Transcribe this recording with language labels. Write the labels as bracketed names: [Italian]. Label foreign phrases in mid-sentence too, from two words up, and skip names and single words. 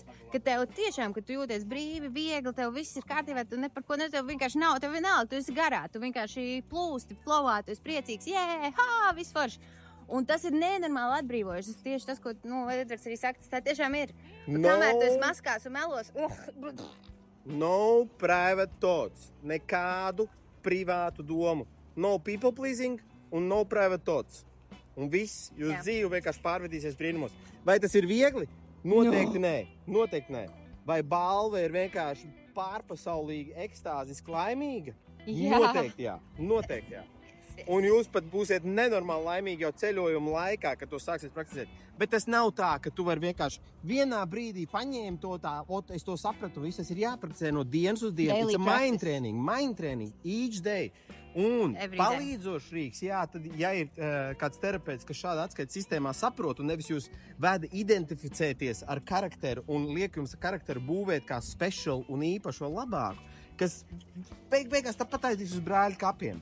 [Latvian] Ka tev tiešām, ka tu jūties brīvi, viegli, tev viss ir kārtībā, tu ne par ko nezinu, tev vienkārši nav, tev vienalga, tu esi garā, tu vienkārši plūsti, flowā, tu esi priecīgs, viss forši. Un tas ir nenormāli atbrīvojuši. Tas tieši tas, ko Edvards arī saka, tas tā tiešām ir. Kamēr tu esi maskās un melos. [English] No private thoughts. [Latvian] Nekādu privātu domu. [English] No people pleasing un no private thoughts. [Latvian] Un viss, jūs dzīve vienkārši pārvedīsies brīnumos. Vai tas ir viegli? Noteikti nē. Noteikti nē. Vai balva ir vienkārši pārpasaulīga, ekstāziski laimīga? Noteikti jā. Noteikti jā. Un jūs pat būsiet nenormāli laimīgi jau ceļojuma laikā, kad to sāksiet praktizēt. Bet tas nav tā, ka tu vari vienkārši vienā brīdī paņēmi to tā, es to sapratu, viss tas ir jāpraktizē no dienas uz dienu. [English] It's a mind training, each day. [Latvian] Un palīdzošs rīks, tad, ja ir kāds terapeits, kas šādā atskaites sistēmā saprot un nevis jūs veda identificēties ar karakteru un liek jums karakteru būvēt kā special un īpašu vēl labāku, kas beigās tāpat aizies uz brāļu kapiem.